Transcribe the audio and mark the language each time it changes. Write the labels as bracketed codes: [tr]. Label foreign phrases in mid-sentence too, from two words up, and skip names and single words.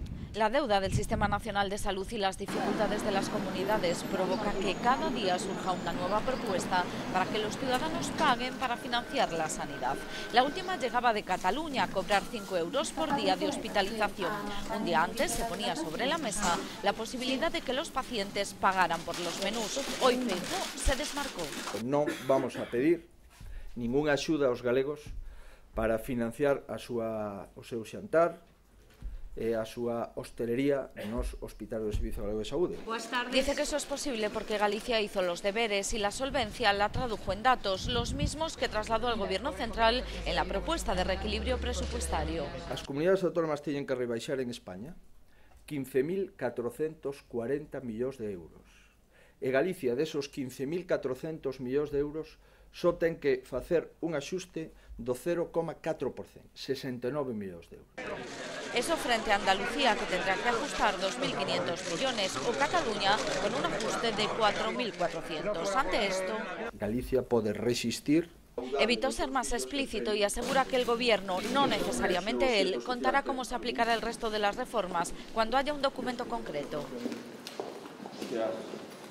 [es] La deuda del Sistema Nacional de Salud y las dificultades de las comunidades provoca que cada día surja una nueva propuesta para que los ciudadanos paguen para financiar la sanidad. La última llegaba de Cataluña, a cobrar 5 euros por día de hospitalización. Un día antes se ponía sobre la mesa la posibilidad de que los pacientes pagaran por los menús. Hoy Feijóo se desmarcó. [gl] Non vamos a pedir ningunha axuda aos galegos para financiar o seu xantar e a súa hostelería nos hospitais do Servicio Galego de Saúde. [es] Dice que eso es posible porque Galicia hizo los deberes y la solvencia la tradujo en datos, los mismos que trasladó al Gobierno central en la propuesta de reequilibrio presupuestario. [gl] As comunidades autónomas teñen que rebaixar en España 15.440 millóns de euros. E Galicia, desos 15.400 millóns de euros, só ten que facer un axuste do 0,4%, 69 millóns de euros. [es] Eso frente a Andalucía, que tendrá que ajustar 2.500 millones, o Cataluña, con un ajuste de 4.400. Ante esto, [gl] Galicia pode resistir. [es] Evitó ser más explícito y asegura que el Gobierno, no necesariamente él, contará cómo se aplicará el resto de las reformas cuando haya un documento concreto.